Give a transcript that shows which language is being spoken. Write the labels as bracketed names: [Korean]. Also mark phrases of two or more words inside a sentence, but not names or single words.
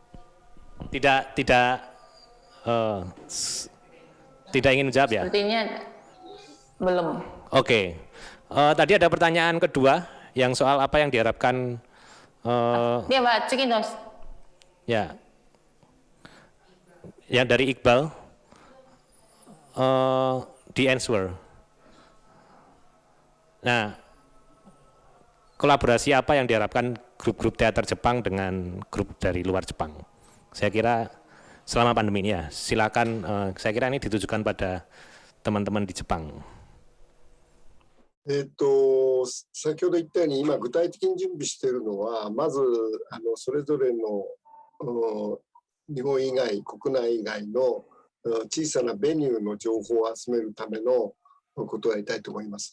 [Indonesian] Tidak Tidak ingin menjawab ya? Sepertinya belum. Oke. Tadi ada pertanyaan kedua yang soal apa yang diharapkan. Dia Pak Cikintos. Ya. Yang dari Iqbal. [English] The answer. [Indonesian] Nah, kolaborasi apa yang diharapkan grup-grup teater Jepang dengan grup dari luar Jepang? Saya kira selama pandemi ini ya, silakan. Saya kira ini ditujukan pada teman-teman di Jepang. [Japanese] 先ほど言ったように、今具体的に準備しているのは、まずそれぞれの日本以外、国内以外の小さなベニューの情報を集めるためのことをやりたいと思います。